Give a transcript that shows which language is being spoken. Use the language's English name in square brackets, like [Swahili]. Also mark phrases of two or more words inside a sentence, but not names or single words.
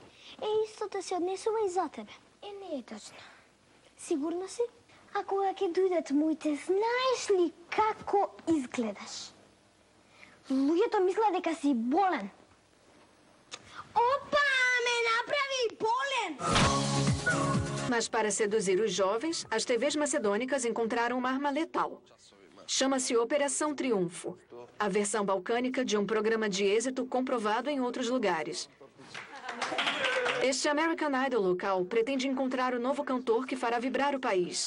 [Macedonian] Истото се однесува и за тебе. Не е точно. Сигурна си? А кога ќе дојдат моите, знаеш ли како изгледаш? Луѓето мислат дека си болен. Opa, me направи болен! [Portuguese] Mas para seduzir os jovens, as TVs macedônicas encontraram uma arma letal. Chama-se Operação Triunfo, a versão balcânica de um programa de êxito comprovado em outros lugares. Este American Idol local pretende encontrar o novo cantor que fará vibrar o país.